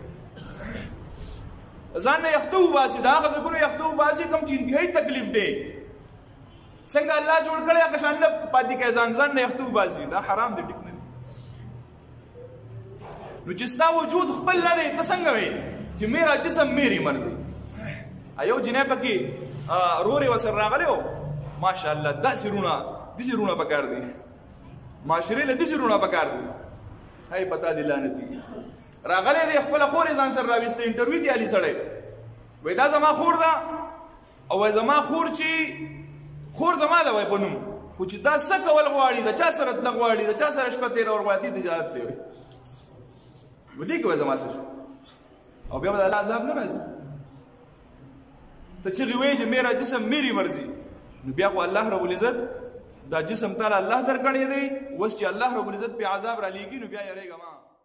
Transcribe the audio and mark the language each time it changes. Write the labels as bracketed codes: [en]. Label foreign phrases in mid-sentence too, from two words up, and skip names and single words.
[ps] ځان نه یخته وباسي، د هغه ځګونو یخته وباسي کوم چې انتهایي تکلیف دی. څنګه الله جوړ کړی هغه شان نه پاتې کوي، ځان نه یخته وباسي، دا حرام دی، ټیک نه دی. نو چې ستا وجود خپل نه دی ته څنګه وایې چې [ur] میرا جسم میری مرضی؟ [ps] یو جنۍ پکې رورې ورسره راغلی و، ماشاءالله داسې داسې رونه پکار دي، معاشرې له داسې رونه پکار دي. هی پتا دې لعنتي راغلی دی خپله خور یې ځان سره راویسته، انټرویو دی علي سړی، وایي دا زما خور ده، او وایي زما خور چې خور زما ده وایي په نوم، خو چې دا څه کول غواړي، د چا سره تله غواړي، د چا سره شپه تېرول غواړي، دې ته اجازت دی وایي، دې کې وایي زما څه شو، او بیا به د الله عذاب نه راځي. ته چغې وایې چې [ur] میرا جسم میری مرضی، [ps] نو بیا خو [ar] الله رب العزت [ps] دا جسم تعالی الله درکړی دی، اوس چې [ar] الله رب العزت [ps] پې عذاب را لیږي نو بیا یېرېږه مه.